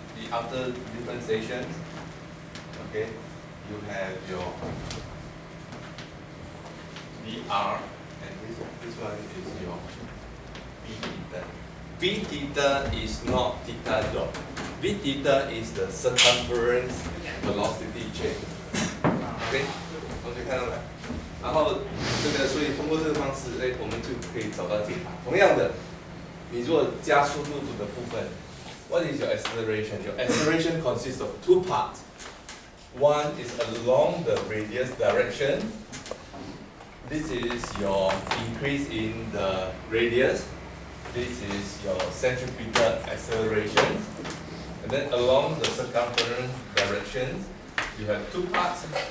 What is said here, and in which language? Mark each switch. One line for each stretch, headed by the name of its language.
English: After differentiation, okay, you have your Vr, and this one is your v theta. V theta is not theta dot. V theta is the circumference velocity change.
Chinese: OK， 同学看到没？然后这个，所以通过这个方式，我们就可以找到解答。同样的，你如果加速度的部分 ，
English: What is your acceleration? Your acceleration consists of two parts. One is along the radius direction. This is your increase in the radius. This is your centripetal acceleration. And then along the circumference direction, you have two parts.